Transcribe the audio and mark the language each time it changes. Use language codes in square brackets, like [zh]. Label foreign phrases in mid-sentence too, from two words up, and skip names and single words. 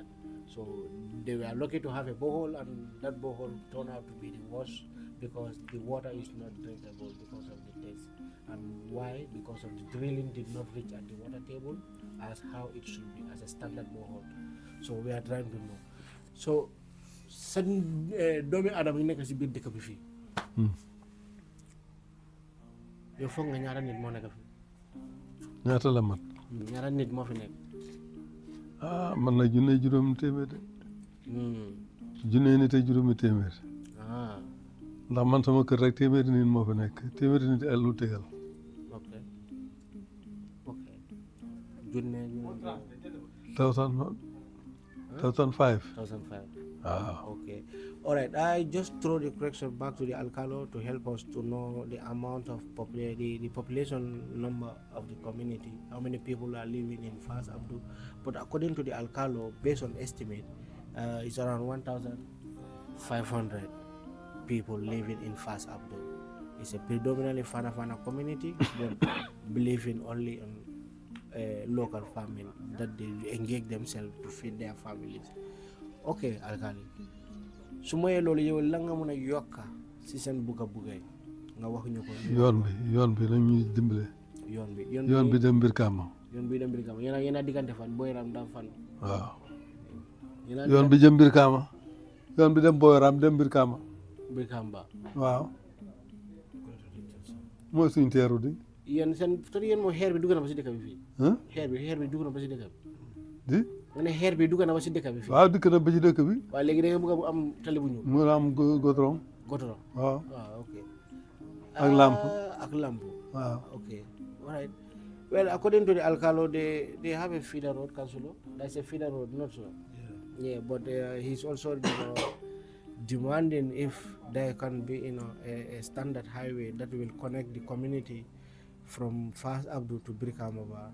[en] So they were lucky to have a borehole, and that borehole turned out to be the worst because the water is not drinkable because of the taste. And why? Because of the drilling did not reach at the water table as how it should be as a standard borehole. So we are trying to know. [wo] So seen doomi aadama yi nekk si biir dëkk bi fii yow foog nga ñaata nit moo nekk fii ñaata la mat ñaata nit moo fi nekk man na junne juróomi téeméer de junne nit ak juróomi téeméer ndax man sama kër rek téeméeri nit moo fi nekk téeméeri nit ak lu tegal ok junne 1005 [en] Okay. All right. I just throw the question back to the Alcalo to help us to know the amount of the population number of the community, how many people are living in Fas Abdu. But according to the Alcalo, based on estimate, it's around 1,500 people living in Fas Abdu. It's a predominantly Fana community, but believing only on local farming, that they engage themselves to feed their families. Okay, Alkali. [wo] su moyee loolu yow la nga mën a yokka si seen bugga yi nga wax ñu ko. yoon bi nañ ñuy dimbale. yoon bi dem Brikama. yéen a diggante fan Boyram dam fan. waaw. yoon bi jëm Brikama. yoon bi dem Boyram dem Brikama. waaw. mooy suñ teeru di. yéen moo xeer bi dugg na ba si dëkk bi fii. xeer bi dugg na ba si dëkk bi. di. nga ne xeer bi dugg na ba si dëkk bi fii. waaw dugg na ba si dëkk bi. waaw léegi da nga bëgg a am tali bu ñuul. mu am goudron. waaw. ok. ak lamp. waaw. [en] ok. All right. Well, according to the Alcalo, they have a feeder road, Councilor. That's a feeder road, not so. Yeah, but he's also demanding if there can be, a standard highway that will connect the community from Fas Abdu to Brikamaba.